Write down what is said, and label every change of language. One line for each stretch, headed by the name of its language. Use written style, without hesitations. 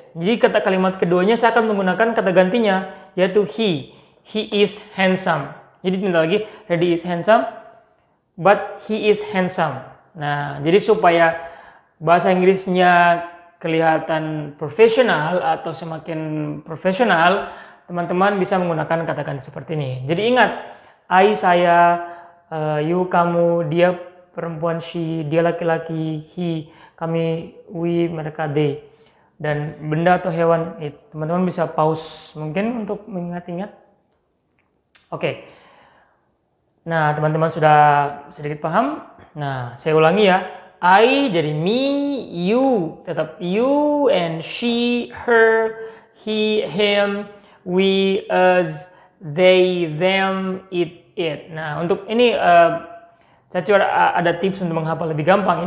Indonesian: Jadi kata kalimat keduanya saya akan menggunakan kata gantinya, yaitu he.
English: He is handsome.
Indonesian: Jadi tinggal lagi,
English: Reddy is handsome, but he is handsome.
Indonesian: Nah, jadi supaya bahasa Inggrisnya kelihatan profesional atau semakin profesional, teman-teman bisa menggunakan kata ganti seperti ini. Jadi ingat, I saya, you kamu, dia perempuan she, dia laki-laki he, kami we, mereka they. Dan benda atau hewan it. Teman-teman bisa pause mungkin untuk mengingat-ingat. Nah, teman-teman sudah sedikit paham. Nah, saya ulangi ya.
English: I jadi me, you, tetap you, and she, her, he, him, we, us, they, them, it.
Indonesian: Nah, untuk ini saya coba ada tips untuk menghafal lebih gampang.